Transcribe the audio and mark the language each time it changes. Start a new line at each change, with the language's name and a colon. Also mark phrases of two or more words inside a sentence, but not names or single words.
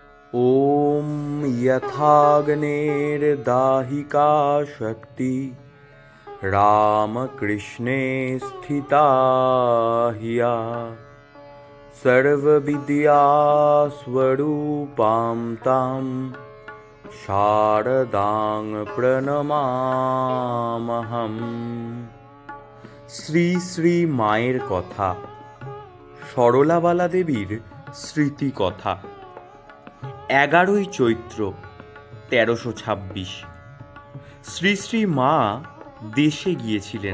Sanskrit: ॐ यथाग्नेर्दाहिका शक्ति रामकृष्णे स्थिता हिया सर्वविद्यास्वरूपां तां शारदां प्रणमाम्यहम्।
Bangla: শ্রী শ্রী মায়ের কথা, সরলাবালা দেবীর স্মৃতি কথা। 11ই চৈত্র 1326। শ্রী শ্রী মা দেশে গিয়েছিলেন।